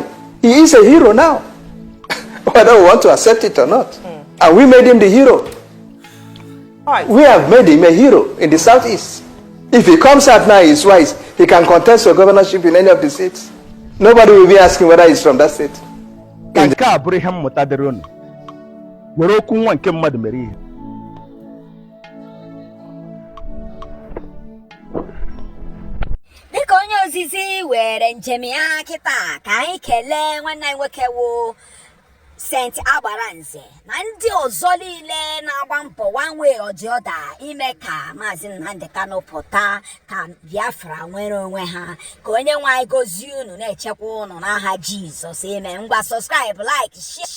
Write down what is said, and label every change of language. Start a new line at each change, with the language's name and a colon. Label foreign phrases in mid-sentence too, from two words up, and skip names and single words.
English: He is a hero now, whether we want to accept it or not. And we made him the hero. We have made him a hero in the southeast. If he comes out now, he's wise. He can contest for governorship in any of the states. Nobody will be asking whether he's from that state.
Igbo: Dịka onye ozizi were njem ya kịta ka anyị kelee nwanne anyị nwoke wụ St. Agbaranze na ndị ọzọ niile na-agba mbọ
English: one way or the other
Igbo: ime ka Mazi Nnamdi Kanu pụta ka Biafra nwere onwe ha. Ka onye nwe anyị gozie unu na-echekwa unu n'aha Jizọs.
English: Amen. Ngwa subscribe, like, share.